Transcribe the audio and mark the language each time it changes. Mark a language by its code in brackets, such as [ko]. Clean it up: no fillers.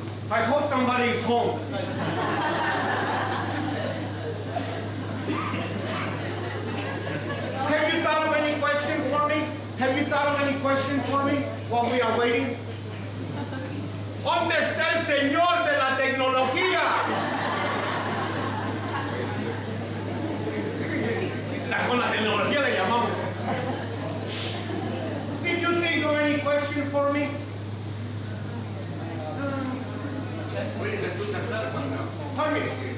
[en] I hope somebody is home. Have you thought of any questions? Have you thought of any question for me while we are waiting? [es] ¿Dónde está el señor de la tecnología? Con la tecnología le llamamos. [en] Did you think of any question for me? Pardon me.